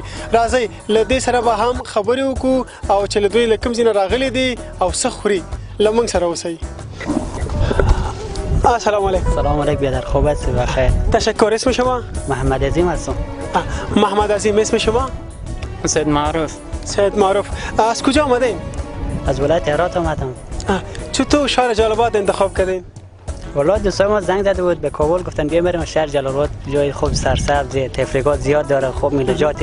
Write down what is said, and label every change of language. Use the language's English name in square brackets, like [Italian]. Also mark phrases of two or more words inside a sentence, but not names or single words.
[Pashto] راځئ له دې سره به هم خبرې وکړو او چې له دوی له کوم ځای نه راغلي دي او څه خوري له موږ سره اوسئ. [Arabic] السلام علیکم. سلام علیکم [Persian] بیادر خوب هستی بخیر. تشکر. اسم شما؟ محمد عظیم هستم. محمد عظیم. اسم شما؟ سید معروف. سید معروف. از کجا آمدین؟ از ولایت هرات آمدم. چطور شهر جلال آباد انتخاب کردین؟ والله دوستای ما زنگ زده بود به کابل گفتن بیا بریم شهر جلال آباد جای خوب سرسبز تفریحات زیاد داره خوب میلجات.